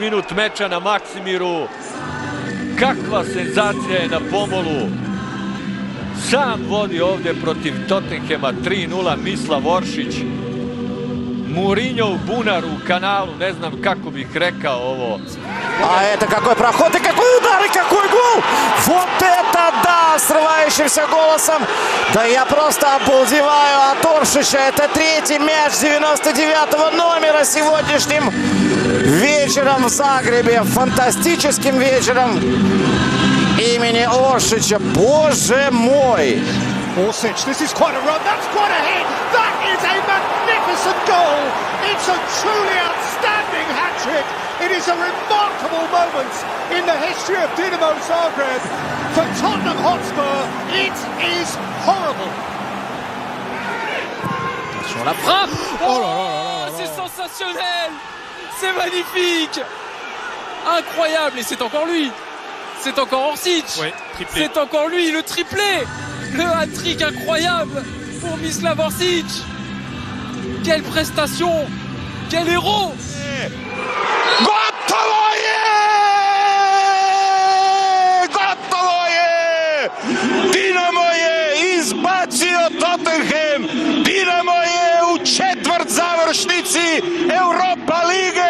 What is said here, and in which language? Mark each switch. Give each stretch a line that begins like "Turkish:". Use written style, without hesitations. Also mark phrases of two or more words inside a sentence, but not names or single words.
Croatian: minut meča na Maksimiru. Kakva senzacija je na pomolu. Sam vodi ovdje protiv Tottenhema 3:0 Mislav Oršić. Mourinho u bunaru u kanalu, ne znam kako bih rekao ovo.
Russian: а это какой проход, и какой удар, и какой гол! Вот это да, срывающимся голосом! Да я просто обалдеваю от Оршича. Это третий мяч 99-го номера сегодняшним вечером в Загребе. Фантастическим вечером имени Оршича. Боже мой!
English: Oršić, this is quite a run, that's quite a hit, that is a magnificent goal! It's a truly outstanding hat-trick! It is a remarkable moment in the history of Dinamo Zagreb. For Tottenham Hotspur, it is horrible!
French: Sur la frappe! Oh là là là là! C'est sensationnel! C'est magnifique! Incroyable! Et c'est encore lui! C'est encore Oršić! Ouais, triplé. C'est encore lui, le triplé! Le hat-trick incroyable pour Mislav Oršić! Quelle prestation! Quel héros!
Croatian: Gotovo je! Gotovo je! Dinamo je izbacio Tottenham! Dinamo je u četvrt završnici Europa lige!